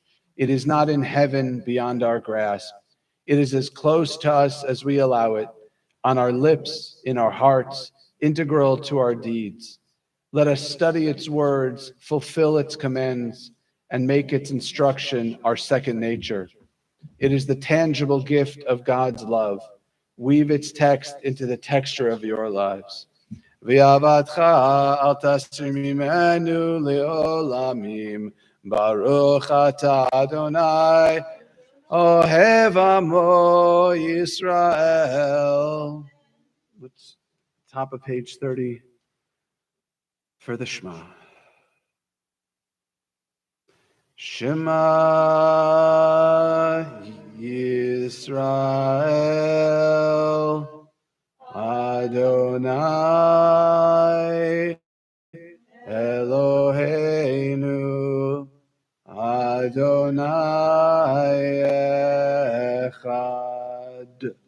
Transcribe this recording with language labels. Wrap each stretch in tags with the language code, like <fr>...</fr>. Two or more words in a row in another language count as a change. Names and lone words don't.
<en>It is not in heaven beyond our grasp. It is as close to us as we allow it, on our lips, in our hearts, integral to our deeds. Let us study its words, fulfill its commands, and make its instruction our second nature. It is the tangible gift of God's love. Weave its text into the texture of your lives.</en> <he>ואהבתך אל תסיר ממנו לעולמים, ברוך אתה ה׳, אוהב עמו ישראל.</he> <en>Let's top of page 30 for the Shema.</en> <he>שמע ישראל, ה׳ אלהינו, ה׳ אחד.</he>